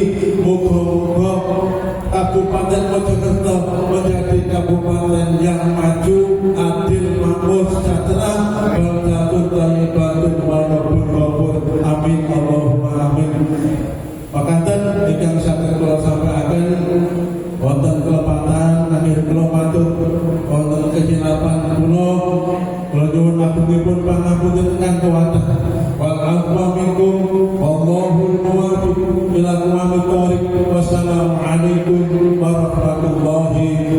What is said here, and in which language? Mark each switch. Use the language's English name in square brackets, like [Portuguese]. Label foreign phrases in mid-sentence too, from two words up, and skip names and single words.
[Indonesian] Muga-muga Kabupaten Mojokerto menjadi kabupaten yang maju, adil, makmur, sejahtera, [Arabic] بلدة طيبة ورب غفور. آمين اللهم آمين. [Javanese] Makaten ingkang saged kula sampaikan wonten kelepatan akhir kula matur wonten kesilapan kula nyuwun agungipun pangapunten ingkang kawadah. [Arabic] والعفو منكم والله الموفق إلى أقوم الطريق. والسلام عليكم ورحمة الله